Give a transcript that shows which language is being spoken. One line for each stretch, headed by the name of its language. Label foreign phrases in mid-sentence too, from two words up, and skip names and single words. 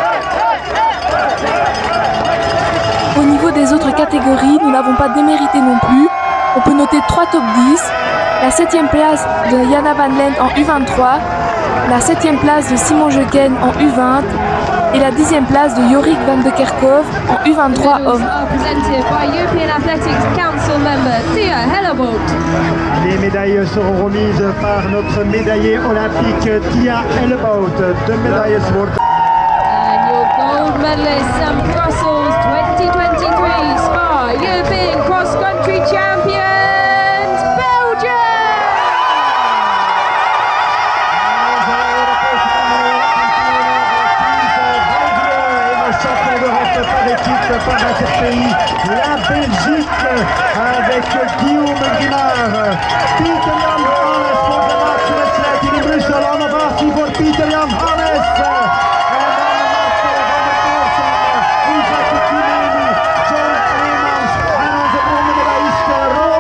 French: Au niveau des autres catégories, nous n'avons pas démérité non plus. On peut noter 3 top 10, la 7e place de Jana Van Lent en U23, la 7e place de Simon Jeuken en U20 et la 10e place de Jorik van de Kerkhoff en U23 hommes. Les médailles seront remises par notre médaillée olympique Tia Hellebout.
Dutch: 2 médailles worden.
English: And your gold medalists and Brussels 2023 Spa European Cross Country Champions, Belgium!
French: Champion d'Europe par équipe, par interpays, la Belgique avec Guillaume Guimard.
Dutch: Pieter Jan Hannes voor de laatste wedstrijd hier in Brussel. Een ovatie voor Pieter Jan Hannes. En dan de laatste van de koers, Isaac Kimeni, John Eemans en onze ondermedailliste